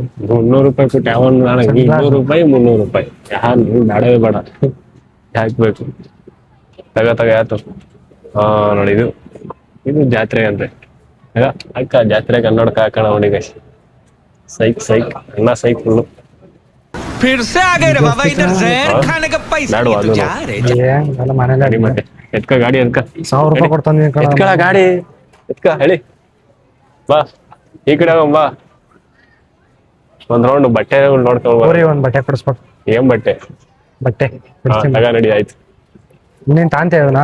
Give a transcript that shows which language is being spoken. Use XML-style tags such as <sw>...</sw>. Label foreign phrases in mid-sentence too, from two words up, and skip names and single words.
<kn>300 ರೂಪಾಯಿ ಕೊಟ್ಟು ಯಾವ 200 ರೂಪಾಯಿ 300 ರೂಪಾಯಿ ಯಾರು ಬೇಡವೇ ಬೇಡ ಹಾಕ್ಬೇಕು. ತಗ ಯಾತು. ಹಾ ನೋಡಿ ಇದು ಜಾತ್ರೆ ಅಂತೆ. ಅಕ್ಕ ಜಾತ್ರೆಗೆ ಕನ್ನಡಕ ಹಾಕೋಣ ನೋಡಿ ಗೈಸ್. ಸೈಕ್ ಅಣ್ಣ ಸೈಕ್ ಫುಲ್ಲು.</kn> <hi>फिर से आ गए रे बाबा, इधर जहर खाने का पैसा लिए तो जा रहे</hi> <kn>ಗಾಡಿ ಮತ್ತೆ ಎತ್ಕ ಗಾಡಿ ಎತ್ಕ. 1000 ರೂಪಾಯಿ ಕೊಡ್ತಾನೆ ಎತ್ಕಳ ಗಾಡಿ ಎತ್ಕ. ಹೇಳಿ ಬಾ ಈ ಕಡೆ ಬಾ. ಒಂದ್ ರೌಂಡ್ ಬಟ್ಟೆ ನೋಡ್ಕೊಂಡ್ ಒಂದ್ ಬಟ್ಟೆ ಕೊಡಿಸ್ಬೇಕು. ಏನ್ ಬಟ್ಟೆ? ತಗ ನಡಿ ಆಯ್ತು. ನೀನ್ ತಾಂತ ಹೇಳನಾ?</kn>